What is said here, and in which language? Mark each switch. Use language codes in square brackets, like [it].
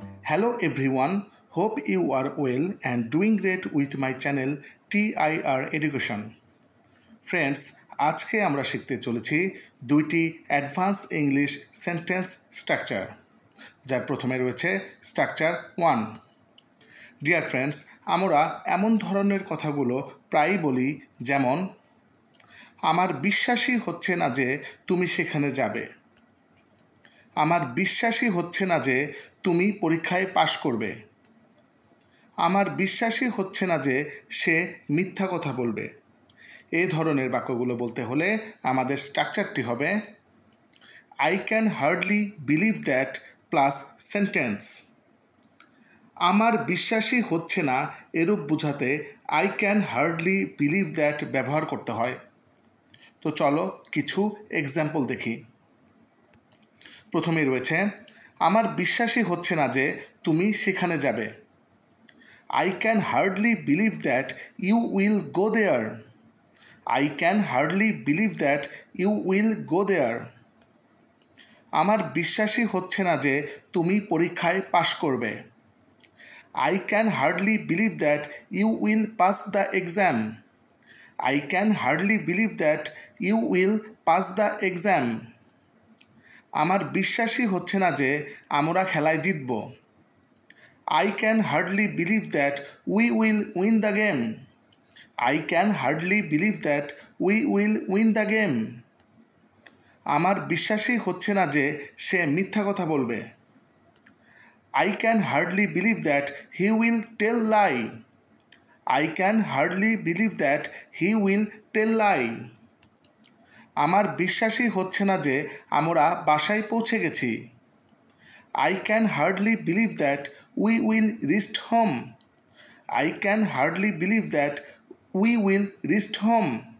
[en] Hello everyone, hope you are well and doing great with my channel TIR Education. [bn] Friends, আজকে আমরা শিখতে চলেছি দুইটি অ্যাডভান্স ইংলিশ সেন্টেন্স স্ট্রাকচার, যার প্রথমে রয়েছে স্ট্রাকচার 1। ডিয়ার ফ্রেন্ডস, আমরা এমন ধরনের কথাগুলো প্রায়ই বলি, যেমন আমার বিশ্বাসই হচ্ছে না যে তুমি সেখানে যাবে, আমার বিশ্বাসই হচ্ছে না যে তুমি পরীক্ষায় পাশ করবে, আমার বিশ্বাসই হচ্ছে না যে সে মিথ্যা কথা বলবে। এই ধরনের বাক্যগুলো বলতে হলে আমাদের স্ট্রাকচারটি হবে [en] I can hardly believe that plus sentence. [bn] আমার বিশ্বাসই হচ্ছে না এরূপ বোঝাতে [en] I can hardly believe that [bn] ব্যবহার করতে হয়। তো চলো কিছু এক্সাম্পল দেখি। প্রথমেই রয়েছে আমার বিশ্বাসই হচ্ছে না যে তুমি সেখানে যাবে। [en] I can hardly believe that you will go there. I can hardly believe that you will go there. [bn] আমার বিশ্বাসই হচ্ছে না যে তুমি পরীক্ষায় পাশ করবে। [en] I can hardly believe that you will pass the exam. I can hardly believe that you will pass the exam. [bn] আমার বিশ্বাসই হচ্ছে না যে আমরা খেলায় জিতব। [en] I can hardly believe that we will win the game. I can hardly believe that we will win the game. [bn] আমার বিশ্বাসই হচ্ছে না যে সে মিথ্যা কথা বলবে। [en] I can hardly believe that he will tell lie. I can hardly believe that he will tell lie. [bn] আমার বিশ্বাসই হচ্ছে না যে আমরা বাসায় পৌঁছে গেছি। [en] I can hardly believe that we will reach home. I can hardly believe that we will reach home.